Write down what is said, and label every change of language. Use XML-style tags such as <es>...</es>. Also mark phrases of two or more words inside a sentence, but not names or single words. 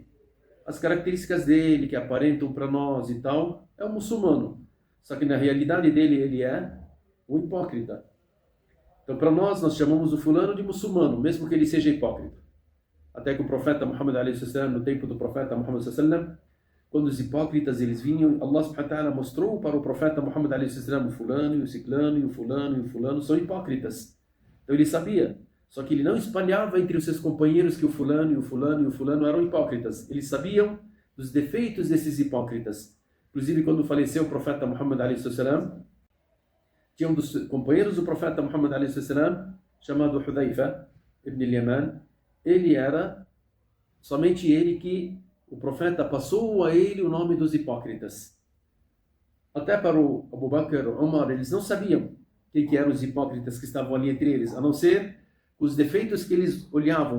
<pt>As características dele, que aparentam para nós e tal, é um muçulmano. Só que na realidade dele, ele é um hipócrita. Então, para nós chamamos o fulano de muçulmano, mesmo que ele seja hipócrita. Até que o profeta Muhammad a.s., no tempo do profeta Muhammad a.s., quando os hipócritas eles vinham, Allah subhanahu wa ta'ala mostrou para o profeta Muhammad a.s. o fulano e o ciclano e o fulano e o fulano são hipócritas. Então ele sabia, só que ele não espalhava entre os seus companheiros que o fulano e o fulano e o fulano eram hipócritas. Eles sabiam dos defeitos desses hipócritas. Inclusive, quando faleceu o profeta Muhammad a.s., tinha um dos companheiros do profeta Muhammad a.s., chamado Hudhaifa ibn al-Yaman. Ele era somente ele que o profeta passou a ele o nome dos hipócritas. Até para o Abu Bakr, o Umar, eles não sabiam quem que eram os hipócritas que estavam ali entre eles, a não ser os defeitos que eles olhavam.</pt>